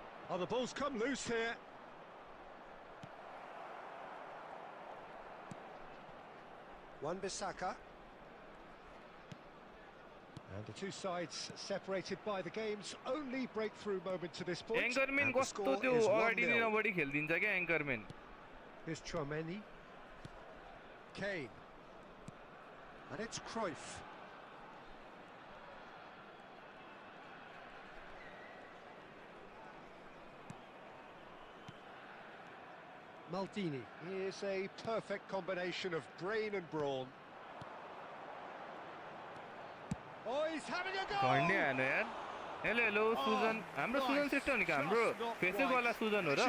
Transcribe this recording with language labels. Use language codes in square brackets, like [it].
[en] Oh, the ball's come loose here. Wan-Bissaka. And the two sides separated by the game's only breakthrough moment to this point. [ne] एङ्करम्यान कस्तो त्यो अगाडि नै नबढी खेल्दिन्छ क्या एङ्करम्यान [en] Here's Chouameni. Kane. And it's Cruyff. Maldini. Here's a perfect combination of brain and brawn. Oh, he's having a go! [ne] झन्डे हानु यार hello hello Sujan हाम्रो सुजन श्रेष्ठ हो नि हाम्रो फेसबुकवाला सुजन हो र